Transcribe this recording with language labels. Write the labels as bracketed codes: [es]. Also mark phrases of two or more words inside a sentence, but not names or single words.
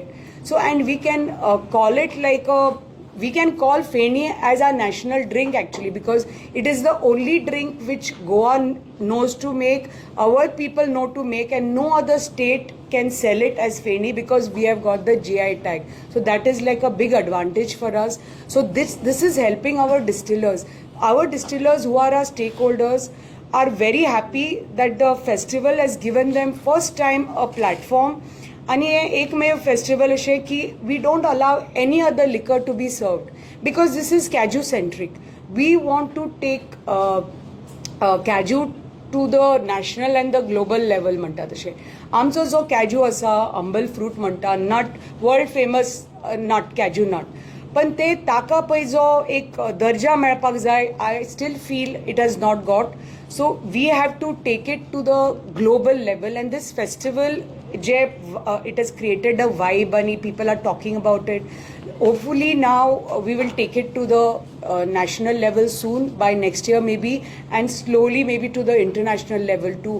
[en] So and we can call it like a we can call feni as our national drink actually because it is the only drink which Goa knows to make, our people know to make and no other state can sell it as feni because we have got the GI tag. So that is like a big advantage for us. So this is helping our distillers. Our distillers who are our stakeholders are very happy that the festival has given them first time a platform. [kok] आणि हे एकमेव फेस्टिवल अशें की [en] we don't allow any other liquor to be served because this is cashew centric we want to take cashew to the national and the global level [kok] म्हणटा तशें आमचो जो कॅज्यू आसा [en] humble fruit म्हणटा nut world famous nut cashew nut [kok] पण ते ताका पळय जो एक दर्जा मेळपाक जाय [en] I still feel it has not got so we have to take it to the global level and this festival it has created a vibe and people are talking about it. Hopefully now we will take it to the national level soon by next year maybe and slowly maybe to the international level too.